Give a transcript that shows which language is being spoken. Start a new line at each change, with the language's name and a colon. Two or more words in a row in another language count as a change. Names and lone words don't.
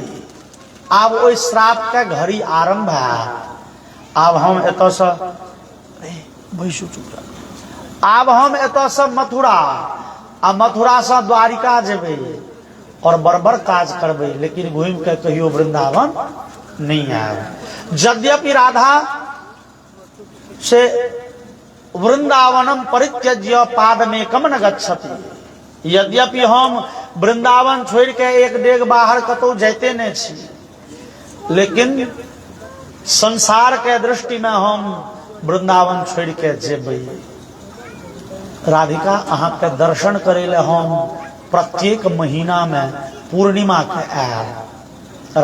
Maithili: आब ओहि श्राप के घड़ी आरंभ है। आब हम एतऽ से बैसू चुप, आब हम एतऽ से मथुरा आ मथुरा से द्वारिका जेबै और बड़बड़ काज करबै, लेकिन घूम के कहियो वृंदावन नहीं आयब। यद्यपि राधा से
Sanskrit: वृंदावनम परित्यज्य पाद में कम न गच्छति,
Maithili: यद्यपि हम वृंदावन छोड़ के एक डेग बाहर कतौ जाते नहीं छी, लेकिन संसार के दृष्टि में हम वृंदावन छोड़ के जेबै। राधिका अहाँ के दर्शन करे ले हम प्रत्येक महीना में पूर्णिमा के आयल।